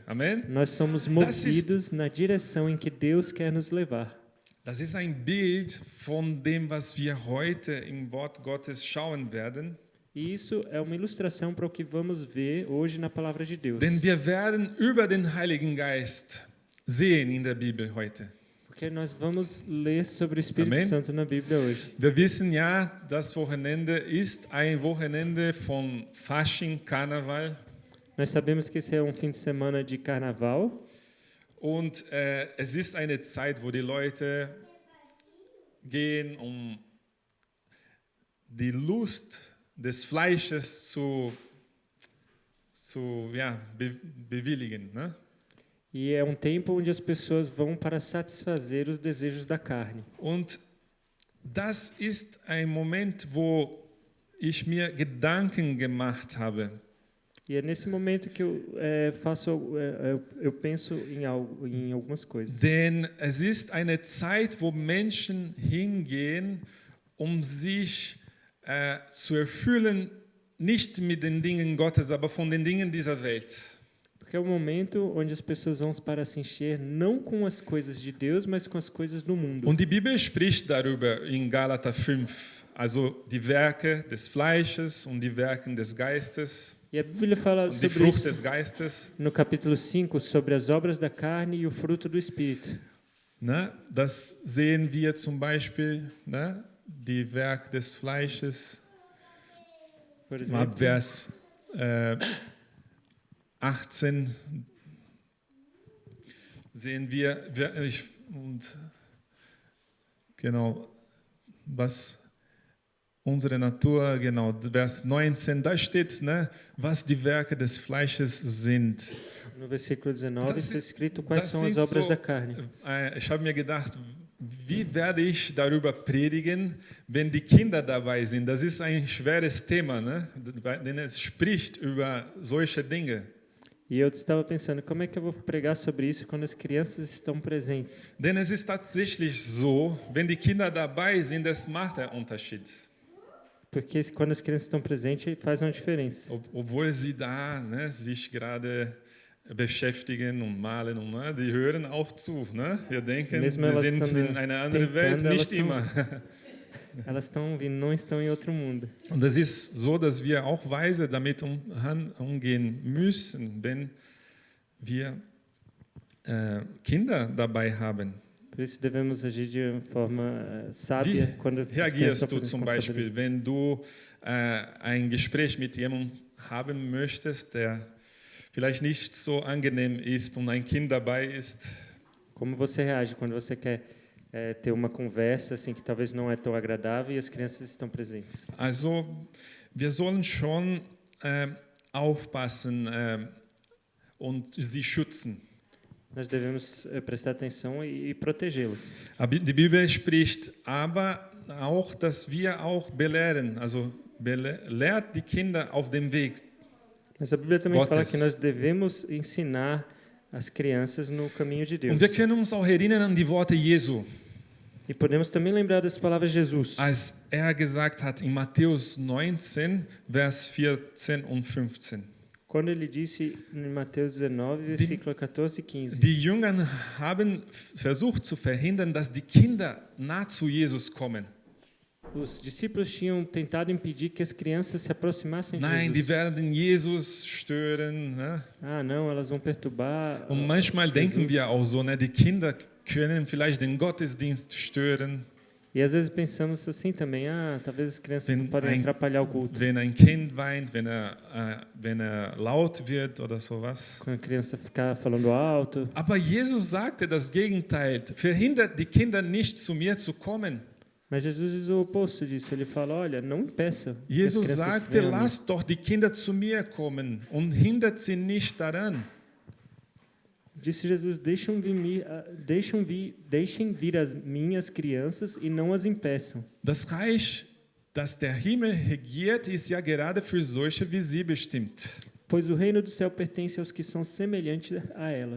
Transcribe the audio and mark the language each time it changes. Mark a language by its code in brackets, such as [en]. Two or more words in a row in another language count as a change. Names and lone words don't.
[de] Amen. [pt] nós somos [de] Das ist- [pt] movidos na direção em que Deus quer nos levar. [de] Das ist ein Bild von dem, was wir heute im Wort Gottes schauen werden. [pt] E isso é uma ilustração para o que vamos ver hoje na palavra de Deus. [de] Denn wir werden über den Heiligen Geist sehen in der Bibel heute. [pt] Porque nós vamos ler sobre o Espírito Amém? Santo na Bíblia hoje. [de] Wir wissen ja, das Wochenende ist ein Wochenende von Fasching, Karneval. [pt] Nós sabemos que esse é um fim de semana de carnaval. [de] Und es ist eine Zeit, wo die Leute gehen, um die Lust des Fleisches zu bewilligen. Ne? [pt] E é um tempo onde as pessoas vão para satisfazer os desejos da carne. [de] Und das ist ein Moment, wo ich mir Gedanken gemacht habe. [pt] E é nesse momento que eu penso em algumas coisas. [de] Denn es ist eine Zeit, wo Menschen hingehen, um sich zu erfüllen, nicht mit den Dingen Gottes, aber von den Dingen dieser Welt. [pt] Porque é um momento onde as pessoas vão para se encher não com as coisas de Deus, mas com as coisas do mundo. [de] Und die Bibel spricht darüber in Galater 5, also die Werke des Fleisches und die Werke des Geistes [pt] E a Bíblia fala [de] und die [pt] sobre [de] Frucht [pt] isso [de] des Geistes. [pt] no capítulo 5, sobre as obras da carne e o fruto do Espírito. [de] Ne? Das sehen wir zum Beispiel, ne? Die Werke des Fleisches, [pt] Por [de] mal [pt] exemplo, [de] Vers 18 sehen wir, genau, was unsere Natur, genau, Vers 19, da steht, ne, was die Werke des Fleisches sind. [pt] no versículo 19 [de] Das [pt] está [de] ist- [pt] escrito quais [de] das [pt] são as [de] sind [pt] obras [de] so- [pt] da carne. [de] Ich habe mir gedacht, wie werde ich darüber predigen, wenn die Kinder dabei sind? Das ist ein schweres Thema, ne? Denn es spricht über solche Dinge. [pt] E eu estava pensando, como é que eu vou pregar sobre isso quando as crianças estão presentes? [de] Denn es ist tatsächlich so, wenn die Kinder dabei sind, das macht einen Unterschied. [pt] Porque quando as crianças estão presentes, faz uma diferença. [de] Obwohl sie da, ne, sich gerade beschäftigen und malen, und, ne, die hören auch zu. Ne? Wir denken, [pt] Mesmo [de] sie [pt] elas [de] sind [pt] estando [de] in einer anderen Welt, [pt] tentando, [de] nicht [pt] elas [de] immer. [pt] Elas estão vindo, não estão em outro mundo. [de] Und es ist so, dass wir auch weise damit umgehen müssen, wenn wir Kinder dabei haben. [pt] Por isso devemos agir de uma forma sábia [de] Wie [pt] quando as crianças [de] reagierst [pt] estão [de] du zum [pt] presentes com [de] Beispiel, wenn du ein Gespräch mit jemandem haben möchtest, der vielleicht nicht so angenehm ist und ein Kind dabei ist? [pt] Como você reage quando você quer ter uma conversa assim que talvez não é tão agradável e as crianças estão presentes? [de] Also, wir sollen schon aufpassen und sie schützen. [pt] Nós devemos prestar atenção e protegê-los. [de] Die Bibel spricht aber auch, dass wir auch belehren, also lehrt die Kinder auf dem Weg. [pt] Mas a Bíblia também fala [de] Gottes. [pt] que nós devemos ensinar as crianças no caminho de Deus. [de] Und wir können uns auch erinnern an die Worte Jesu, [pt] E podemos também lembrar das palavras de Jesus. [de] als gesagt hat in Matthäus 19, Vers 14 und 15. [pt] Quando ele disse em Mateus 19, versículo 14 e 15. [de] Die Jünger haben versucht zu verhindern, dass die Kinder nah zu Jesus kommen. [pt] Os discípulos tinham tentado impedir que as crianças se aproximassem de [de] Nein, die [pt] Jesus. [de] werden Jesus stören. Ne? [pt] Ah, não, elas vão perturbar. [de] Und manchmal denken [pt] Jesus. [de] wir auch so, ne? Die Kinder können vielleicht den Gottesdienst stören. [pt] E às vezes pensamos assim também, talvez as crianças [de] Wenn [pt] não podem atrapalhar o culto. [de] Wenn ein Kind weint, wenn er laut wird oder sowas. [pt] Quando a criança ficar falando alto. [de] Aber Jesus sagte das Gegenteil. Verhindert die Kinder nicht, zu mir zu kommen. [pt] Mas Jesus diz o oposto disso. Ele fala, olha, não impeça. que as [de] Jesus [pt] crianças [de] sagte, [pt] venham a mim. [de] lasst doch die Kinder zu mir kommen und hindert sie nicht daran. [pt] Disse Jesus, deixem vir as minhas crianças e não as impeçam. [de] Das Reich, das der Himmel regiert, ist ja gerade für solche wie sie bestimmt. [pt] Pois o reino do céu pertence aos que são semelhantes a elas.